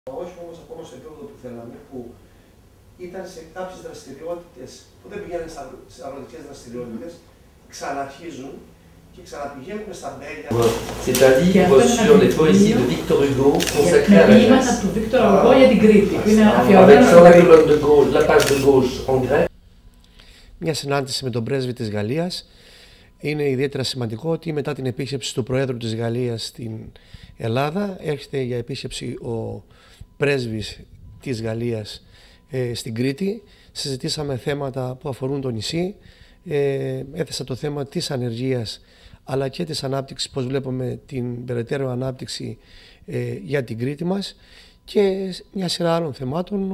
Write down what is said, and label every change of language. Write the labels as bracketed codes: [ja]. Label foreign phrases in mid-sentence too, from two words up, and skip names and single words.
[el] Όχι όμως ακόμα στο επίπεδο που θέλαμε, που ήταν σε κάποιες δραστηριότητες που δεν πηγαίνουν σε αγροτικές δραστηριότητες, ξαναρχίζουν και ξαναπηγαίνουν στα μπέλια. [fr] C'est un livre sur les poésies de Victor Hugo consacré à la Grèce. [el] του Victor Hugo για την Κρήτη, που είναι [fr] Avec [el] αφιερωμένο [fr] sur la colonne de gauche, la page de gauche en grec. [el] Μια συνάντηση με τον πρέσβη της Γαλλίας. Είναι ιδιαίτερα σημαντικό ότι μετά την επίσκεψη του Προέδρου της Γαλλίας στην Ελλάδα έρχεται για επίσκεψη ο πρέσβης της Γαλλίας στην Κρήτη. Συζητήσαμε θέματα που αφορούν το νησί. Έθεσα το θέμα της ανεργίας αλλά και της ανάπτυξης, πώς βλέπουμε την περαιτέρω ανάπτυξη για την Κρήτη μας, και μια σειρά άλλων θεμάτων